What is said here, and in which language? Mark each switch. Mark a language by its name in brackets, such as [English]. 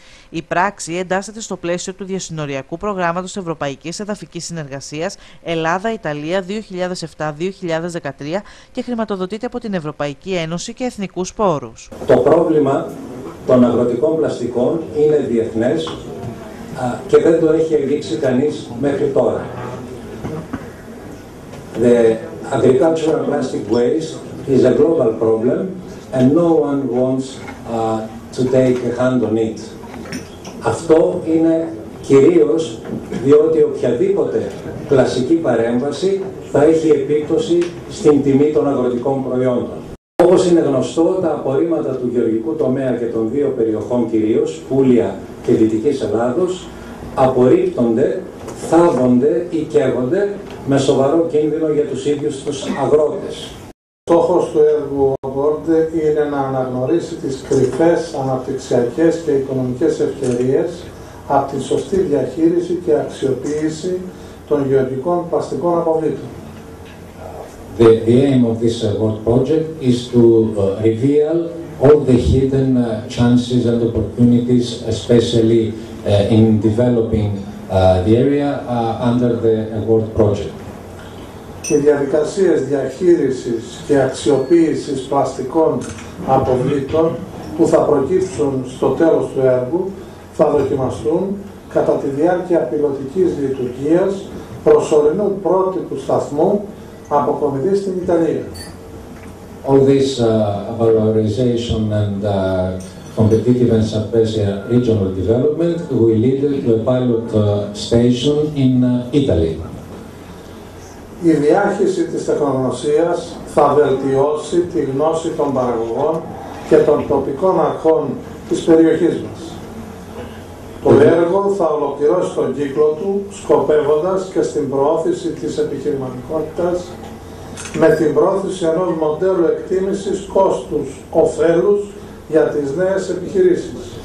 [Greek] Η πράξη εντάσσεται στο πλαίσιο του διασυνοριακού προγράμματος Ευρωπαϊκής Εδαφικής Συνεργασίας Ελλάδα-Ιταλία 2007-2013 και χρηματοδοτείται από την Ευρωπαϊκή Ένωση και εθνικούς πόρους. Το πρόβλημα των αγροτικών πλαστικών είναι διεθνές και δεν το έχει ελήξει κανείς μέχρι τώρα. [English] The agricultural plastic waste is a global problem and no one wants to take a hand on it. [Greek] Αυτό είναι κυρίως διότι οποιαδήποτε πλαστική παρέμβαση θα έχει επίπτωση στην τιμή των αγροτικών προϊόντων. Όπως είναι γνωστό, τα απορρίμματα του γεωργικού τομέα και των δύο περιοχών κυρίως, Πούλια και Δυτικής Ελλάδος, απορρίπτονται, θάβονται ή καίγονται με σοβαρό κίνδυνο για τους ίδιους τους αγρότες. Στόχος του έργου Award είναι να αναγνωρίσει τις κρυφές αναπτυξιακές και οικονομικές ευκαιρίες από τη σωστή διαχείριση και αξιοποίηση των γεωργικών πλαστικών αποβλήτων. [English] The aim of this award project is to reveal all the hidden chances and opportunities, especially in developing the area under the award project. [Greek] Οι διαδικασίες διαχείρισης και αξιοποίησης πλαστικών αποβλήτων που θα προκύψουν στο τέλος του έργου θα δοκιμαστούν κατά τη διάρκεια πιλωτικής λειτουργίας προσωρινού πρότυπου σταθμού αποκομιδής στην Ιταλία. [English] All this valorization and competitive and sub-area regional development will lead to a pilot station in Italy. [Greek] Η διάχυση της τεχνογνωσίας θα βελτιώσει τη γνώση των παραγωγών και των τοπικών αρχών της περιοχής μας. Το έργο θα ολοκληρώσει τον κύκλο του, σκοπεύοντας και στην προώθηση της επιχειρηματικότητας με την πρόθεση ενός μοντέλου εκτίμησης κόστους-οφέλους για τις νέες επιχειρήσεις.